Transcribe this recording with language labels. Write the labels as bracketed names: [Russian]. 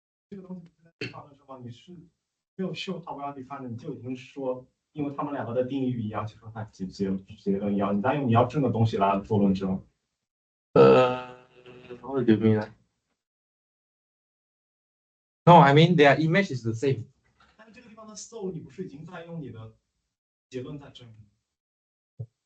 [Chinese] 这个东西放的时候，你是没有秀它 well defined，你就已经说，因为它们两个的定义一样，就说它结论一样，你再用你要证的东西来做论证。 [English] What do you mean? No, I mean their image is the same. [Chinese] 但是这个地方的 so 你不是已经在用你的结论在证明？